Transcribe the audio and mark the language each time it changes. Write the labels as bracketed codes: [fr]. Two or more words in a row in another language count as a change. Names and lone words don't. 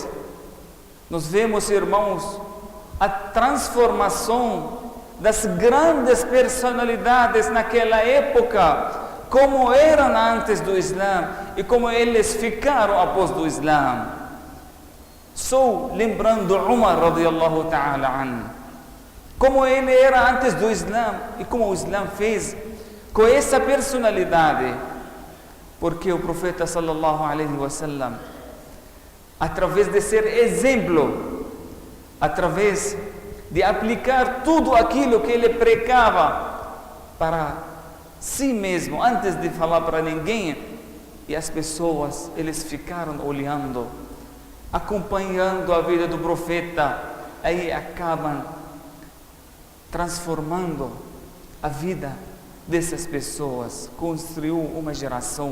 [pt] Nós vemos, irmãos, a transformação das grandes personalidades naquela época, como eram antes do Islã e como eles ficaram após do Islã. Só lembrando Umar [ar] رضي الله تعالى عن, [pt] como ele era antes do Islã e como o Islã fez com essa personalidade, porque o profeta [ar] صلى الله عليه وسلم, [pt] através de ser exemplo, através de aplicar tudo aquilo que ele pregava para si mesmo, antes de falar para ninguém, e as pessoas, eles ficaram olhando, acompanhando a vida do profeta, aí acabam transformando a vida dessas pessoas, construiu uma geração.